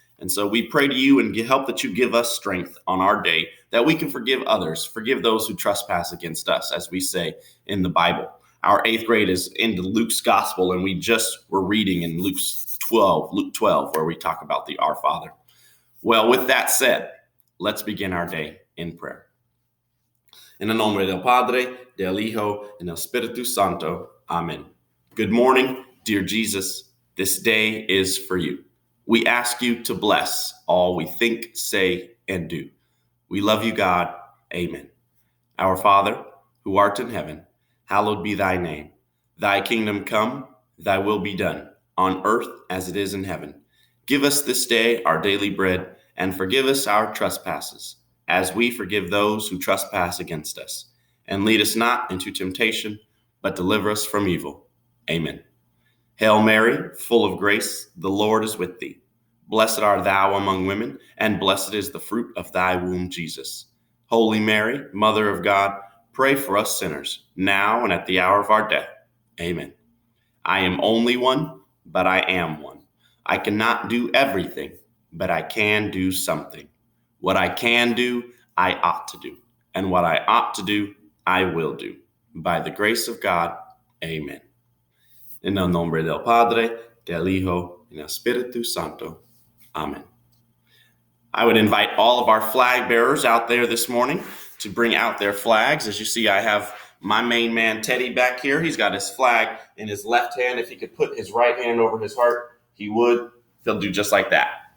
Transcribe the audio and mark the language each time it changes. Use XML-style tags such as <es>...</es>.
<en>And so we pray to you and help that you give us strength on our day that we can forgive others, forgive those who trespass against us, as we say in the Bible. Our 8th grade is into Luke's gospel, and we just were reading in Luke 12, where we talk about the Our Father. Well, with that said, let's begin our day in prayer.</en> <es>En el nombre del Padre, del Hijo, and del Espíritu Santo.</es> <en>Amen. Good morning, dear Jesus. This day is for you. We ask you to bless all we think, say, and do. We love you, God. Amen. Our Father, who art in heaven, hallowed be thy name. Thy kingdom come, thy will be done, on earth as it is in heaven. Give us this day our daily bread, and forgive us our trespasses, as we forgive those who trespass against us. And lead us not into temptation, but deliver us from evil. Amen. Hail Mary, full of grace, the Lord is with thee. Blessed art thou among women, and blessed is the fruit of thy womb, Jesus. Holy Mary, Mother of God, pray for us sinners, now and at the hour of our death. Amen. I am only one, but I am one. I cannot do everything, but I can do something. What I can do, I ought to do. And what I ought to do, I will do. By the grace of God, amen.</en> <es>En el nombre del Padre, del Hijo, y del Espíritu Santo.</es> <en>Amen. I would invite all of our flag bearers out there this morning to bring out their flags. As you see, I have my main man, Teddy, back here. He's got his flag in his left hand. If he could put his right hand over his heart, he would. He'll do just like that.</en>